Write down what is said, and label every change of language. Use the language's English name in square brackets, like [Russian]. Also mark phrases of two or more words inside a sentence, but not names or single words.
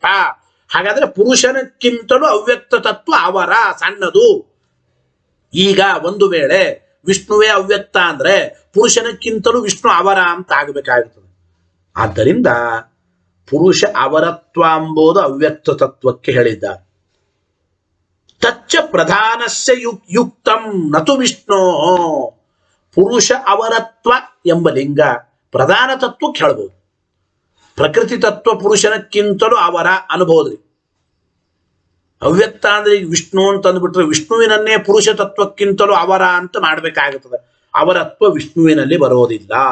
[Kannada] ಹಾಗಾದ್ರೆ ಪುರುಷನಕ್ಕಿಂತಲೂ ಅವ್ಯಕ್ತ ತತ್ವ ಅವರ, ಸಣ್ಣದು. ಈಗ ಒಂದು ವೇಳೆ ವಿಷ್ಣುವೇ ಅವ್ಯಕ್ತ ಅಂದ್ರೆ ಪುರುಷನಕ್ಕಿಂತಲೂ ವಿಷ್ಣು ಅವರ ಅಂತ ಆಗಬೇಕಾಗುತ್ತದೆ. ಆದ್ದರಿಂದ ಪುರುಷ ಅವರತ್ವ ಎಂಬುದು ಅವ್ಯಕ್ತ ತತ್ವಕ್ಕೆ ಹೇಳಿದ್ದಾರೆ. [Sanskrit] ತಚ್ಚ ಪ್ರಧಾನಸ್ಯ ಯುಕ್ತಂ ನತು ವಿಷ್ಣು. [Kannada] ಪುರುಷ ಅವರತ್ವ ಎಂಬ ಲಿಂಗ ಪ್ರಧಾನ ತತ್ವಕ್ಕೆ ಹೇಳ್ಬೋದು. ಪ್ರಕೃತಿ ತತ್ವ ಪುರುಷನಕ್ಕಿಂತಲೂ ಅವರ ಅನ್ಬೋದ್ರಿ. ಅವ್ಯಕ್ತ ಅಂದ್ರೆ ಈಗ ವಿಷ್ಣು ಅಂತ ಅಂದ್ಬಿಟ್ರೆ ವಿಷ್ಣುವಿನನ್ನೇ ಪುರುಷ ತತ್ವಕ್ಕಿಂತಲೂ ಅವರ ಅಂತ ಮಾಡ್ಬೇಕಾಗುತ್ತದೆ. ಅವರತ್ವ ವಿಷ್ಣುವಿನಲ್ಲಿ ಬರೋದಿಲ್ಲ.